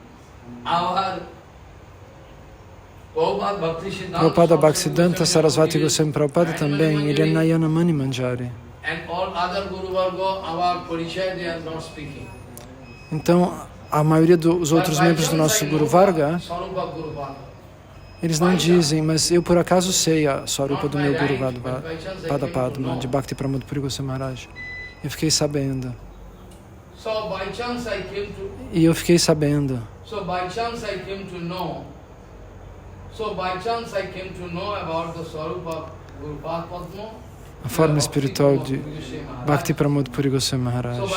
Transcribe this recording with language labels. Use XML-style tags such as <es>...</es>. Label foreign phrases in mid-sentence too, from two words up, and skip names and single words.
<pt>Prabhupada Bhaktisiddhanta Sarasvati Goswami Prabhupada também, ele é Nayana Mani Manjari. Então, a maioria dos outros membros do nosso Guru Varga, eles não dizem, mas eu por acaso sei a Swarupa do meu Guru Pada Padma, de Bhakti Pramod Puri Goswami Maharaj. Eu fiquei sabendo. E eu fiquei sabendo. A forma espiritual de Bhakti Pramod Puri Goswami Maharaj.</pt>